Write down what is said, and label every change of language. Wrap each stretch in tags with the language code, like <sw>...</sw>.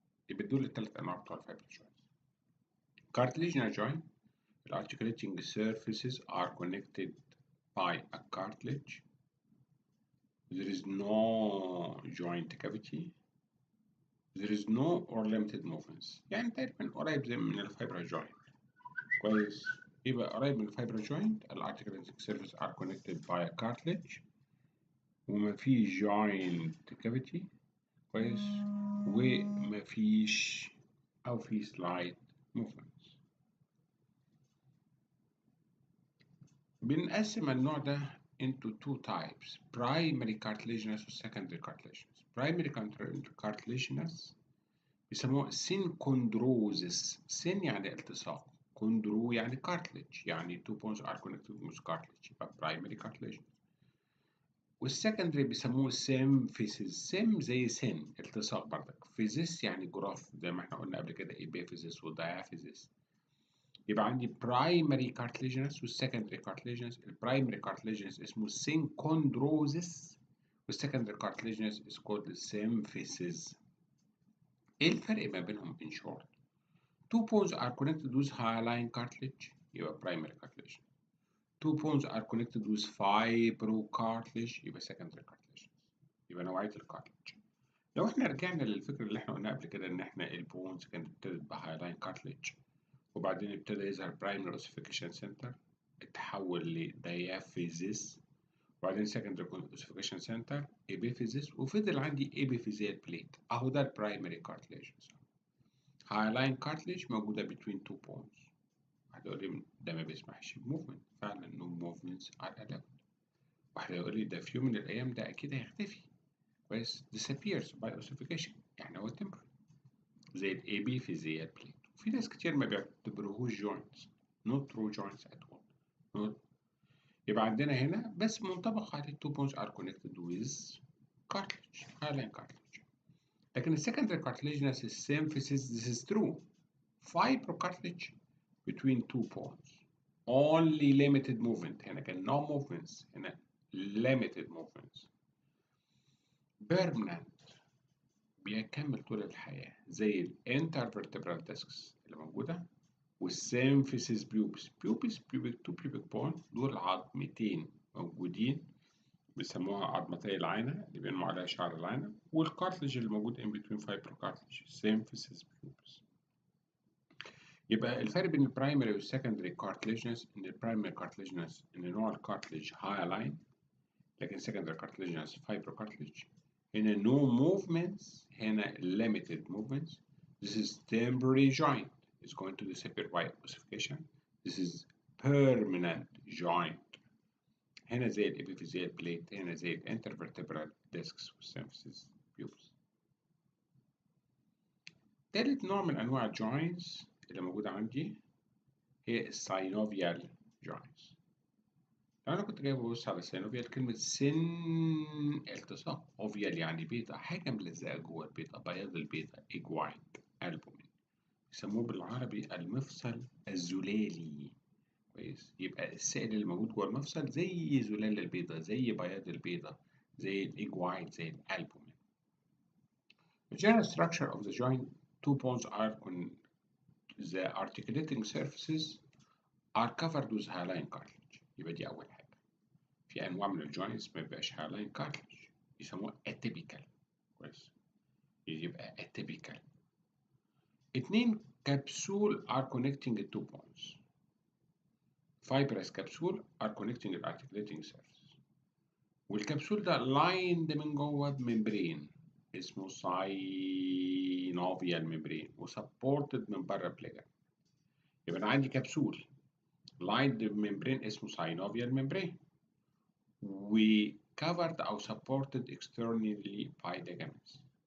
<ar>يبقى دول الثلاث أنواع بتوع الفايبر joint.</ar> <en>Cartilaginous joint, the articulating surfaces are connected by a cartilage. There is no joint cavity. There is no or limited movements.</en> <ar>يعني تقريبا قريب زي من الفايبر جوينت كويس. يبقى قريب من الفايبر جوينت. الارتكليتنج سيرفيس</ar> <en>are connected by a cartilage</en> <ar>ومفيش</ar> <en>joint cavity</en> <ar>كويس، ومفيش أو في</ar> <en>slight movements.</en> <ar>بنقسم النوع ده</ar> <en>into two types: primary cartilaginous و secondary cartilaginous. primary cartilaginous</en> <ar>بيسموه</ar> <en>synchondrosis. syn</en> <ar>يعني التصاق،</ar> <en>chondro يعني cartilage، يعني two bones are connected with cartilage، يبقى primary cartilaginous.</en> <ar>والسكندري بيسموه symphysis. sym زي سن التصاق برضك، physis يعني جراف زي ما احنا قلنا قبل كده epiphysis و diaphysis. يبقى عندي primary cartilaginous والsecondary cartilaginous.</ar> <en>البرايمري cartilaginous</en> <ar>اسمه</ar> <en>synchondrosis والsecondary cartilaginous is called symphysis.</en> <ar>ايه الفرق ما بينهم</ar> <en>in short؟ two bones are connected with hyaline cartilage يبقى primary cartilage. two bones are connected with fibrocartilage</en> <ar>يبقى</ar> <en>secondary cartilage.</en> <ar>يبقى نوعية الكارتلج. لو احنا رجعنا للفكرة اللي احنا قلناها قبل كده ان احنا البونز كانت ابتدت بهايلاين كارتلج وبعدين ابتدى يظهر برايمري اوسيفيكيشن سنتر اتحول لديافيزيس وبعدين سكندري اوسيفيكيشن سنتر ايبيفيزيس وفضل عندي ايبيفيزيال بليت. اهو ده البرايمري كارتلج. هايلاين كارتلج موجودة بين تو بونز. واحد يقول لي ده ما بيسمحش بموفمنت، فعلا نو موفمنتس ار</ar> <en>allowed.</en> <ar>واحد يقول لي ده في يوم من الايام ده اكيد هيختفي، كويس،</ar> <en>disappears by ossification،</en> <ar>يعني هو temporary زي الاي بي فيزيال بليت. وفي ناس كتير ما بيعتبروهوش joints،</ar> <en>not true joints at all. not.</en> <ar>يبقى عندنا هنا بس منطبق عليه</ar> <en>two bones are connected with cartilage، hyaline cartilage.</en> <ar>لكن السكندري</ar> <en>cartilaginous symphysis this is true. fibrocartilage between two bones. only limited movement.</en> <ar>هنا كان</ar> <en>no movements،</en> <ar>هنا</ar> <en>limited movements.</en> <ar>permanent بيكمل طول الحياة زي الانترفرتبرال ديسكس اللي موجودة والسيمفيسيس بيوبس. بيوبس تو بيوبيك بون دول عظمتين موجودين بيسموها عظمتي العينة اللي بينمو عليها شعر العينة، والكارتلج اللي موجود</ar> <en>in between</en> <ar>fibrocartilage سيمفيسيس بيوبس. يبقى الفرق بين البرايمري والسكندري كارتليجنس ان البرايمري كارتليجنس ان نوع الكارتلج هايلاين لكن</ar> <en>secondary cartilaginous</en> <ar>fibrocartilage. هنا</ar> <en>no movements، هنا limited movements. This is temporary joint. It's going to disappear by ossification. This is permanent joint.</en> <ar>هنا زي الابيفيزيال بليت، هنا زي الانترفرتبرال discs والسيمفيسيس بيوبس. تالت نوع من انواع الجوينتس اللي موجودة عندي هي الساينوفيال joints. لو أنا كنت جاي ببص على السينوفيال، كلمة سن التصاق، أوفيال يعني بيضة، حاجة ملزقة جوه البيضة، بياض البيضة، إجوايد ألبومين، يسموه بالعربي المفصل الزلالي. كويس، يبقى السائل اللي موجود جوه المفصل زي زلال البيضة، زي بياض البيضة، زي الإجوايد، زي الألبومين.</ar> <en>The general structure of the joint: two bones are the articulating surfaces are covered with hyaline cartilage.</en> <ar>يبقى دي أول حاجة. في انواع من الجوينتس ما بيبقاش هايلاين كارتلج يسموه اتيبيكال. كويس، يبقى اتيبيكال. اتنين كبسول</ar> <en>are connecting the two bones. fibrous capsule are connecting the articulating surface.</en> <ar>والكبسول ده</ar> <en>lined</en> <ar>من جوه بممبرين اسمه</ar> <en>synovial membrane</en> <ar>وسبورتد من بره بليجر. يبقى انا عندي كبسول</ar> <en>lined</en> <ar>بممبرين اسمه</ar> <en>synovial membrane</en> <ar>و</ar> <en>covered</en> <ar>أو</ar> <en>supported externally by ligaments.</en>